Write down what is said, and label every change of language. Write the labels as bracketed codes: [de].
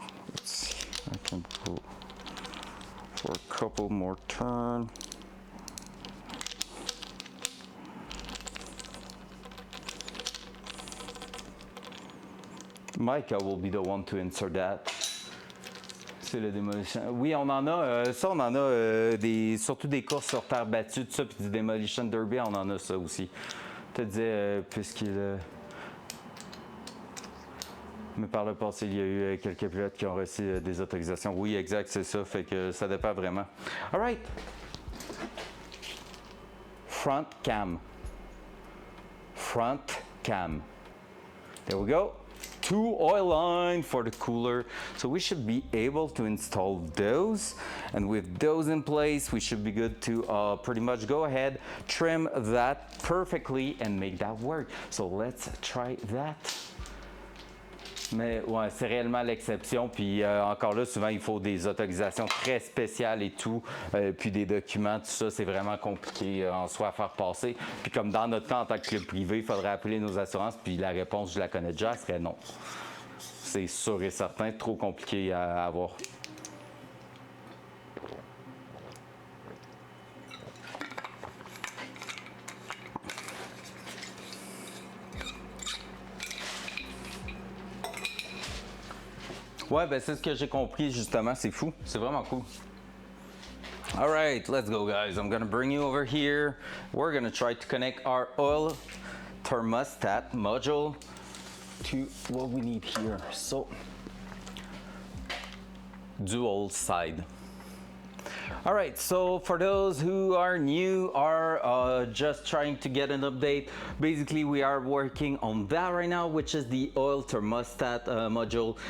[en] Let's see, I can go for a couple more turns. Micah will be the one to insert that. [fr] C'est le demolition. Oui, on en a. Ça, on en a surtout des courses sur terre battue, tout ça, puis du demolition derby, on en a ça aussi. Je te disais, puisqu'il. Mais par le passé, il y a eu quelques pilotes qui ont reçu des autorisations. Oui, exact, c'est ça. Fait que ça dépend vraiment. [en] All right. Front cam. Front cam. There we go. 2 oil line for the cooler. So we should be able to install those. And with those in place, we should be good to pretty much go ahead, trim that perfectly and make that work. So let's try that. [fr] Mais ouais, c'est réellement l'exception. Puis encore là, souvent, il faut des autorisations très spéciales et tout. Puis des documents, tout ça, c'est vraiment compliqué en soi à faire passer. Puis comme dans notre cas, en tant que club privé, il faudrait appeler nos assurances. Puis la réponse, je la connais déjà, serait non. C'est sûr et certain, trop compliqué à avoir. Ouais, ben c'est ce que j'ai compris justement, c'est fou, c'est vraiment cool. [en] All right, let's go guys. I'm gonna bring you over here. We're gonna try to connect our oil thermostat module to what we need here. So, dual side. All right, so for those who are new or just trying to get an update, basically we are working on that right now, which is the oil thermostat module.